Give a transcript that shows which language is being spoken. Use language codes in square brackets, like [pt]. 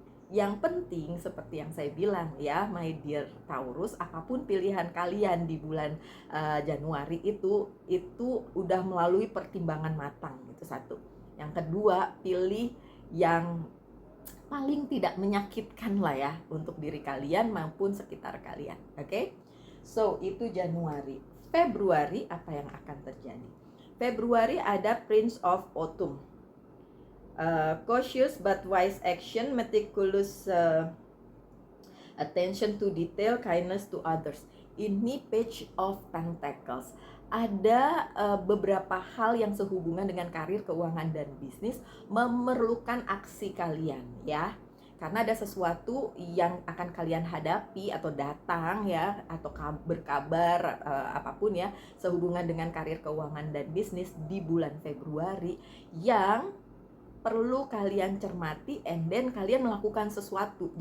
[id] Yang penting seperti yang saya bilang ya, [en] my dear Taurus, [id] apapun pilihan kalian di bulan Januari itu udah melalui pertimbangan matang, itu satu. Yang kedua, pilih yang paling tidak menyakitkan lah ya untuk diri kalian maupun sekitar kalian. Oke? So, itu Januari. Februari apa yang akan terjadi? Februari ada Prince of Autumn. [en] Cautious but wise action, meticulous attention to detail, kindness to others. [id] Ini Page of Pentacles. Ada beberapa hal yang sehubungan dengan karir, keuangan, dan bisnis memerlukan aksi kalian ya. Karena ada sesuatu yang akan kalian hadapi atau datang ya, atau berkabar apapun ya, sehubungan dengan karir, keuangan, dan bisnis di bulan Februari yang perlu kalian cermati, [en] and then [id] kalian melakukan sesuatu.